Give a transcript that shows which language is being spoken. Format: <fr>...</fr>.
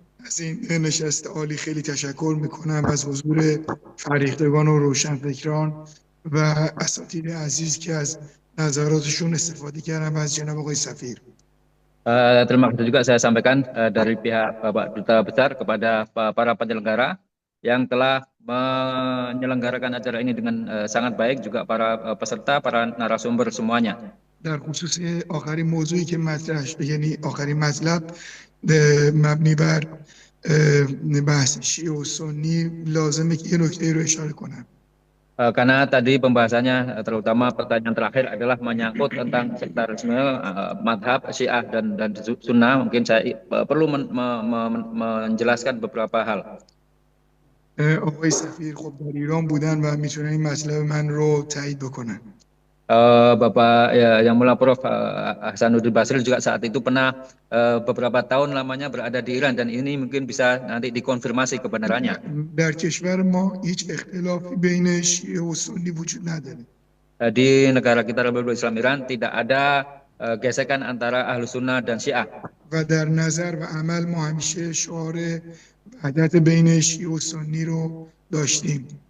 <fa>از این نشست عالی خیلی تشکر میکنم از حضور فریختگان و روشنفکران و اساتید عزیز که از نظراتشون استفاده کردم از جناب آقای سفیر.</fa> <id>Terima kasih juga saya sampaikan dari pihak Bapak Duta Besar kepada para penyelenggara yang telah menyelenggarakan acara ini dengan sangat baik, juga para peserta, para narasumber semuanya.</id> <fa>در خصوص آخرین موضوعی که مطرح شد، یعنی آخرین مطلب مبنی بر بحث شیعه و سنی، لازمه که یه نکته رو اشاره کنم.</fa> <id>Karena tadi pembahasannya terutama pertanyaan terakhir adalah menyangkut tentang sektarisme madhab Syiah dan Sunnah. Mungkin saya perlu menjelaskan beberapa hal.</id> <fa>آقای سفیر خب در ایران بودن و میتونن این مطلب من رو تایید بکنن.</fa> <id>Bapak ya, yang mulia Prof. Hasanuddin Basril juga saat itu pernah beberapa tahun lamanya berada di Iran, dan ini mungkin bisa nanti dikonfirmasi kebenarannya.</id> <fa>در کشور ما هیچ اختلافی بین شیعه و سنی وجود نداره.</fa> <id>Di negara kita Republik Islam Iran tidak ada gesekan antara Ahlus Sunnah dan Syiah.</id> <fa>و در نظر و عمل ما همیشه شعار وحدت بین شیعه و سنی رو داشتیم.</fa>